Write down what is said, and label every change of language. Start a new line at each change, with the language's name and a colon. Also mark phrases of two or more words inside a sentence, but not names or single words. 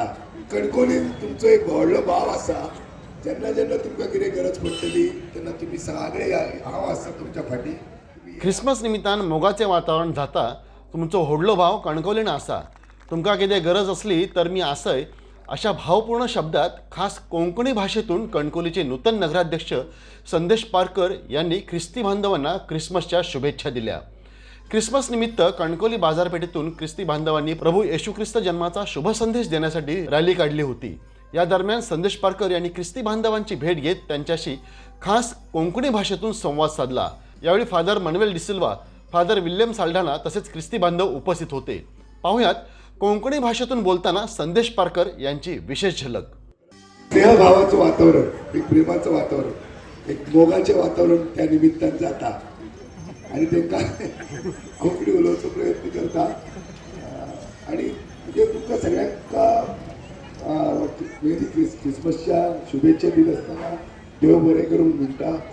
Konkani: कणकवलीन तुमचं एक व्हडलो भाव आसा, जेन्ना जेन्ना तुमकां कितें गरज पडटली तेन्ना तुम्ही सगळे हांव आसा तुमच्या फाटी। ख्रिसमस निमित्तान मोगाचे वातावरण जाता, तुमचो व्हडलो भाव कणकवलीन आसा, तुमकां कितें गरज असली तर मी आसय,
Marathi: अशा भावपूर्ण शब्दात खास कोंकणी भाषेतून कणकवलीचे नूतन नगराध्यक्ष संदेश पारकर यांनी ख्रिस्ती बांधवांना ख्रिसमसच्या शुभेच्छा दिल्या। ख्रिसमस निमित्त कणकवली बाजारपेठेतून ख्रिस्ती बांधवांनी प्रभू येशू ख्रिस्त जन्माचा शुभ संदेश देण्यासाठी रॅली काढली होती। या दरम्यान संदेश पारकर यांनी ख्रिस्ती बांधवांची भेट घेत त्यांच्याशी खास कोंकणी भाषेतून संवाद साधला। यावेळी फादर मनवेल डिसिल्वा, फादर विल्यम साल्ढाणा तसेच ख्रिस्ती बांधव उपस्थित होते। पाहुयात कोंकणी भाषेतून बोलताना संदेश पारकर यांची विशेष झलक। स्नेहभावाचं वातावरण, एक प्रेमाचं वातावरण,
Konkani: एक मोगाचे वातावरण त्या निमित्तान जाता आणि तांकां कोंकणी उलोवचो प्रयत्न करता आणि म्हणजे तुमकां सगळ्यांक क्रिसमसच्या शुभेच्छा दित आसतना देव बरें करूंक म्हणटा।